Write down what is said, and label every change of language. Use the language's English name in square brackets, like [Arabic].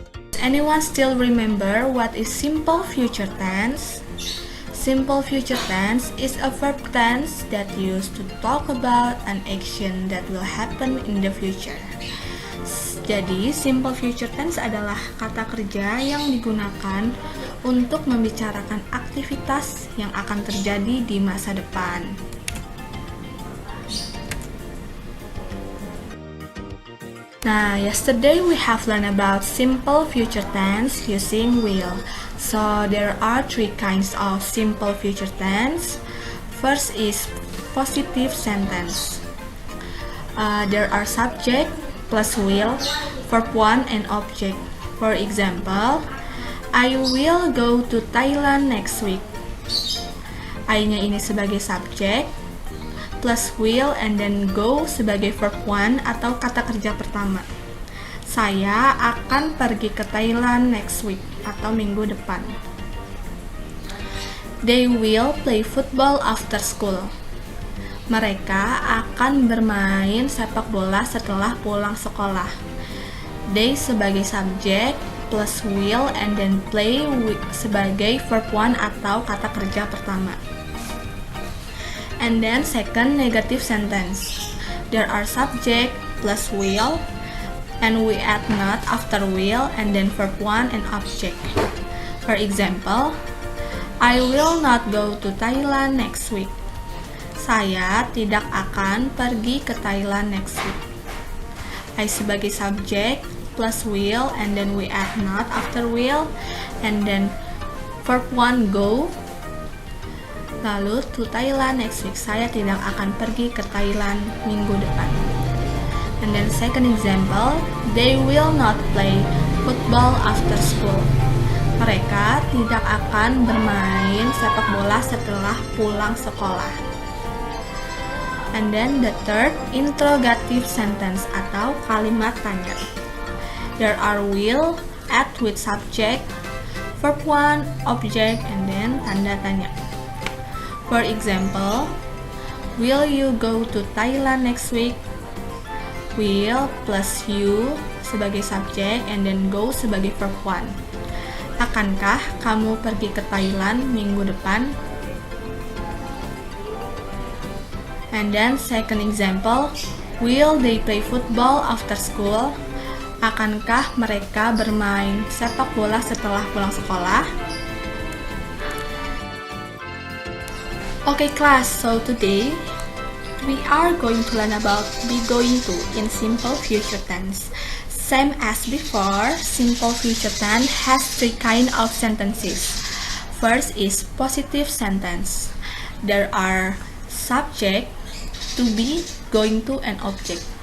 [English] Does anyone still remember what is simple future tense? Simple future tense is a verb tense that used to talk about an action that will happen in the future. [Indonesian] Jadi, simple future tense adalah kata kerja yang digunakan untuk membicarakan aktivitas yang akan terjadi di masa depan. [English] Now, yesterday we have learned about simple future tense using will. So, there are three kinds of simple future tense. First is positive sentence. There are subject plus will, verb 1 and object. For example, I will go to Thailand next week. [Indonesian] I-nya ini sebagai subjek, [English] plus will and then go [Indonesian] sebagai verb 1 atau kata kerja pertama. Saya akan pergi ke Thailand [English] next week [Indonesian] atau minggu depan. [English] They will play football after school. [Indonesian] Mereka akan bermain sepak bola setelah pulang sekolah. They sebagai subjek [English] plus will and then play [Indonesian] sebagai verb 1 atau kata kerja pertama. [English] And then second negative sentence. There are subject plus will and we add not after will and then verb 1 and object. For example, I will not go to Thailand next week. [Indonesian] Saya tidak akan pergi ke Thailand [English] next week. I [Indonesian] sebagai subjek [English] plus will and then we add not after will and then verb 1 go. [Indonesian] Lalu [English] to Thailand next week. [Indonesian] Saya tidak akan pergi ke Thailand minggu depan. [English] And then second example, they will not play football after school. [Indonesian] Mereka tidak akan bermain sepak bola setelah pulang sekolah. [English] And then the third, interrogative sentence [Indonesian] atau kalimat tanya. [English] There are will, add with subject, verb 1, object, and then [Indonesian] tanda tanya. [English] For example, will you go to Thailand next week? Will plus you [Indonesian] sebagai subjek [English] and then go sebagai verb 1. [Indonesian] Akankah kamu pergi ke Thailand minggu depan? [English] And then second example, will they play football after school? [Indonesian] Akankah mereka bermain sepak bola setelah pulang sekolah? [English] Okay class, so today we are going to learn about be going to in simple future tense. Same as before, simple future tense has three kinds of sentences. First is positive sentence. There are subject, to be, going to, and object.